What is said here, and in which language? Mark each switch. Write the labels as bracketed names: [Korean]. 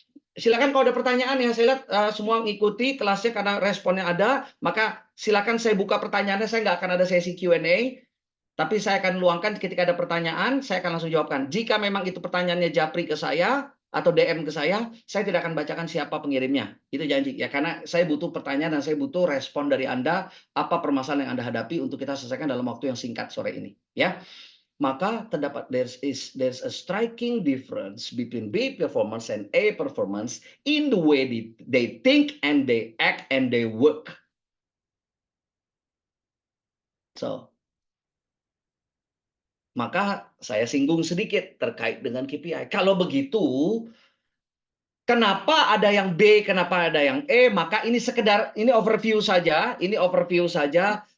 [Indonesian] Silakan kalau ada pertanyaan ya, saya lihat semua mengikuti kelasnya karena responnya ada, maka silakan saya buka pertanyaannya, saya nggak akan ada sesi Q&A, tapi saya akan luangkan ketika ada pertanyaan, saya akan langsung jawabkan. Jika memang itu pertanyaannya japri ke saya, atau DM ke saya tidak akan bacakan siapa pengirimnya. Itu janji ya, karena saya butuh pertanyaan dan saya butuh respon dari Anda, apa permasalahan yang Anda hadapi untuk kita selesaikan dalam waktu yang singkat sore ini. Ya. Maka terdapat [English] there's a striking difference between B performance and A performance in the way they think and they act and they work. [Indonesian] So, maka saya singgung sedikit terkait dengan KPI. Kalau begitu, kenapa ada yang B, kenapa ada yang E? Maka ini ini overview saja. Ini overview saja.